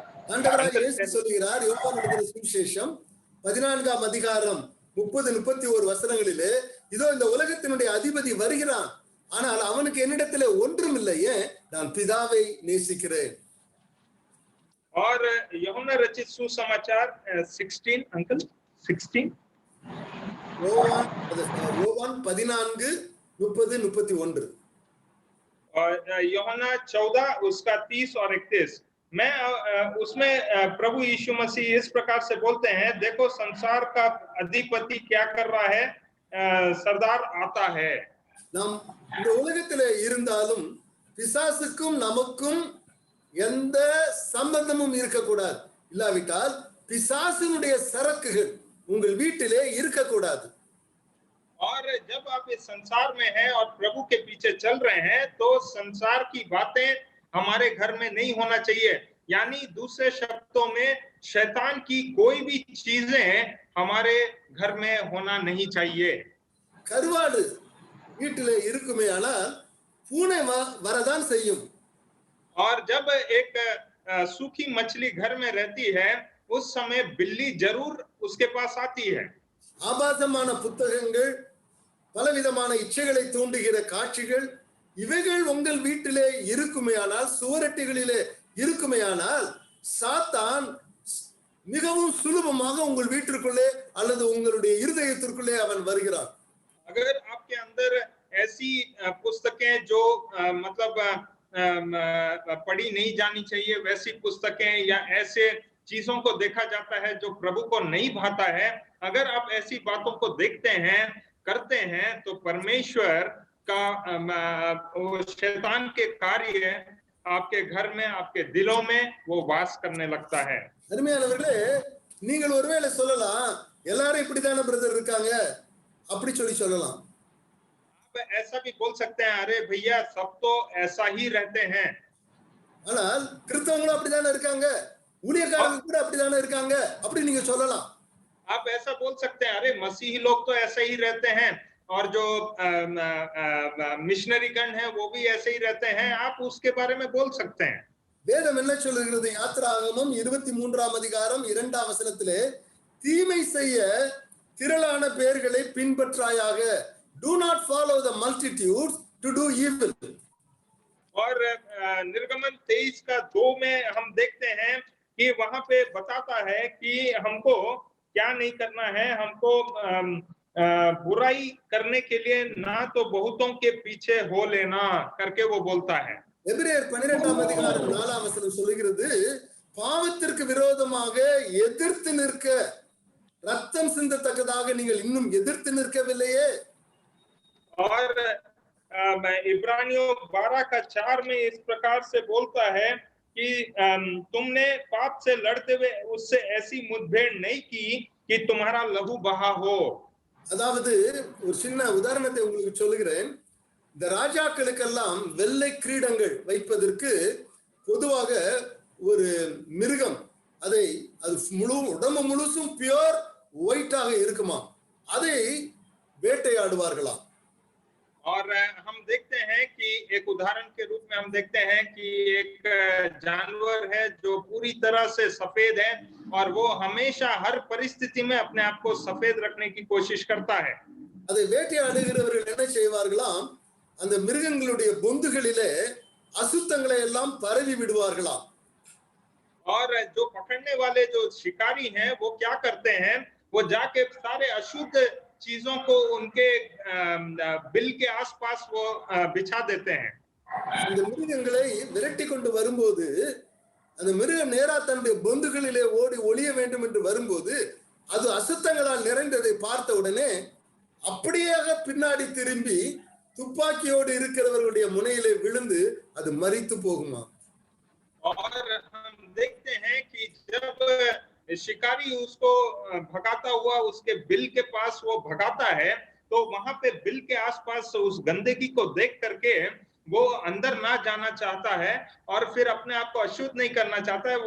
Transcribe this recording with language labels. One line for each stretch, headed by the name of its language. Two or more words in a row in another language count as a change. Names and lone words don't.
Tamil: ஆண்டவராக இயேசு சொல்லுகிறார் யோவான் எழுதின சுவிசேஷம் 14ஆம் அதிகாரம் 30-31 வசனங்களிலே, இதோ இந்த உலகத்தினுடைய அதிபதி வருகிறான், ஆனால் அவனுக்கு என்னிடத்திலே ஒன்றும் இல்லை, ஏன்? நான் பிதாவை நேசிக்கிறேன்.
Hindi: और यूहन्ना रचित सुसमाचार 16 अंकल 16
Tamil: யோவான் 14:30-31
Hindi: और यूहन्ना 14 उसका 30 और 31 मैं उसमें प्रभु यीशु मसीह इस प्रकार से बोलते हैं, देखो संसार का अधिपति क्या कर रहा है, सरदार आता है.
Tamil: நாம் இந்த உலகத்திலே இருந்தாலும் பிசாசுக்கும் நமக்கும் எந்த சம்பந்தமும் இருக்கக்கூடாது. இல்லாவிட்டால் பிசாசினுடைய சரக்குகள் உங்கள் வீட்டிலே இருக்கக்கூடாது.
Hindi: और जब आप इस संसार में हैं और प्रभु के पीछे चल रहे हैं, तो संसार की बातें हमारे घर में नहीं होना चाहिए. यानी दूसरे शब्दों में शैतान की कोई भी चीजें हमारे घर में होना नहीं चाहिए.
Tamil: கருவாடு வீட்டிலே இருக்குமே ஆனால் பூனை வரதான் செய்யும்.
Hindi: और जब एक सूखी मछली घर में रहती है, उस समय बिल्ली जरूर उसके पास आती है.
Tamil: ஆபாசமான புத்தகங்கள், பலவிதமான இச்சைகளை தூண்டுகிற காட்சிகள், இவைகள் உங்கள் வீட்டிலே இருக்குமேயானால், சுவரட்டிகளிலே இருக்குமேயானால், சாத்தான் மிகவும் சுலபமாக உங்கள் வீட்டிற்குள்ளே அல்லது உங்களுடைய இருதயத்திற்குள்ளே அவன் வருகிறான்.
Hindi: अगर आपके अंदर ऐसी पुस्तकें जो मतलब पढ़ी नहीं जानी चाहिए, वैसी पुस्तकें या ऐसे चीजों को देखा जाता है जो प्रभु को नहीं भाता है, अगर आप ऐसी बातों को देखते हैं, करते हैं, तो परमेश्वर का शैतान के कार्य आपके घर में, आपके दिलों में वो वास करने लगता है.
Tamil: அருமையானவர்களே, நீங்கள் ஒருவேளை சொல்லலாம், எல்லாரும் இப்படிதானே பிரதர் இருக்காங்க அப்படி சொல்லலாம்.
Hindi: आप ऐसा भी बोल सकते हैं, अरे भैया सब तो ऐसा ही रहते हैं.
Tamil: ஆனால் கிறிஸ்தவங்களும் அப்படிதானே இருக்காங்க, ஊழியக்காரங்க கூட அப்படிதானே இருக்காங்க அப்படி நீங்க சொல்லலாம்.
Hindi: आप ऐसा बोल सकते हैं, अरे मसीही लोग तो ऐसे ही रहते हैं और जो मिशनरी गण है वो भी ऐसे ही रहते हैं. आप उसके बारे में बोल सकते हैं.
Tamil: வேதம் என்ன சொல்லுகிறது? யாத்திராகமம் 23ஆம் அதிகாரம் 2ஆம் வசனத்திலே, தீமை செய்ய திரளான பேர்களை பின்பற்றாயாக.
English: Do not follow the multitudes to do evil.
Hindi: और निर्गमन 23 का 2 में हम देखते हैं कि वहां पे बताता है कि हमको क्या नहीं करना है. हमको बुराई करने के लिए ना तो बहुतों के पीछे हो लेना करके वो बोलता है.
Tamil: எபிரேயர் 12ஆம் அதிகாரம் 4ஆம் வசனம் சொல்லுகிறது, பாவத்திற்கு விரோதமாக எதிர்த்து நிற்க, ரத்தம் சிந்தத்தக்கதாக நீங்கள் இன்னும் எதிர்த்து நிற்கவில்லையே.
Hindi: और इब्रानियों 12 का 4 में इस प्रकार से बोलता है कि तुमने पाप से लड़ते हुए उससे ऐसी मुठभेड़ नहीं की कि तुम्हारा लहू बहा हो.
Tamil: அதாவது ஒரு சின்ன உதாரணத்தை உங்களுக்கு சொல்லுகிறேன். இந்த ராஜாக்களுக்கெல்லாம் வெள்ளை கிரீடங்கள் வைப்பதற்கு பொதுவாக ஒரு மிருகம், அது உடம்பு முழுசும்
English: pure white
Tamil: இருக்குமா, அதை வேட்டையாடுவார்களாம்.
Hindi: और हम देखते हैं कि एक उदाहरण के रूप में हम देखते हैं कि एक जानवर है जो पूरी तरह से सफेद है और वो हमेशा हर परिस्थिति में अपने आप को सफेद रखने की कोशिश करता है.
Tamil: அதை வேட்டையாடுகிறவர்கள் என்ன செய்வார்களாம், அந்த மிருகங்களுடைய பொந்துகளிலே அசுத்தங்களை எல்லாம் பரவி விடுவார்களாம்.
Hindi: और जो पकड़ने वाले जो शिकारी हैं वो क्या करते हैं, वो जाके सारे अशुद्ध चीजों को उनके बिल के आसपास वो बिछा देते हैं.
Tamil: அந்த மிருகங்களை விரட்டி கொண்டு வரும்போது, அந்த மிருகம் நேரா தன்னுடைய பொந்துகளிலே ஓடி ஒளிய வேண்டும் என்று வரும்போது, அது அசுத்தங்களால் நிறைந்ததை பார்த்த உடனே அப்படியே பின்னாடி திரும்பி துப்பாக்கியோடு இருக்கிறவர்களுடைய முனையிலே விழுந்து அது மரித்து போகுமா.
Hindi: और हम देखते हैं कि जब शिकारी उसको भगाता हुआ उसके बिल के पास वो भगाता है, तो वहां पे बिल के आसपास उस गंदगी को देख करके वो अंदर ना जाना चाहता है और फिर अपने आप को अशुद्ध नहीं करना चाहता है.